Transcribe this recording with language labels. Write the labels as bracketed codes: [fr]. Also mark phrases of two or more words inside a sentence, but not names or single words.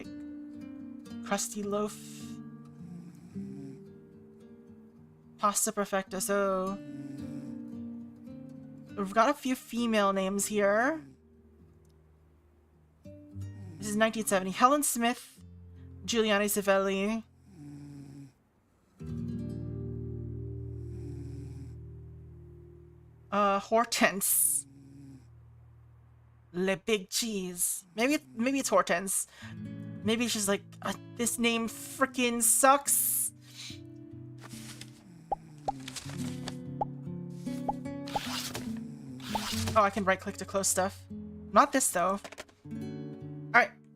[en] Crusty Loaf. Pasta Perfecta. So we've got a few female names here. This is 1970. Helen Smith, Giuliani Savelli. Hortense. Le Big Cheese. Maybe it's Hortense. Maybe she's like, this name freaking sucks. Oh, I can right click to close stuff. Not this though. Alright.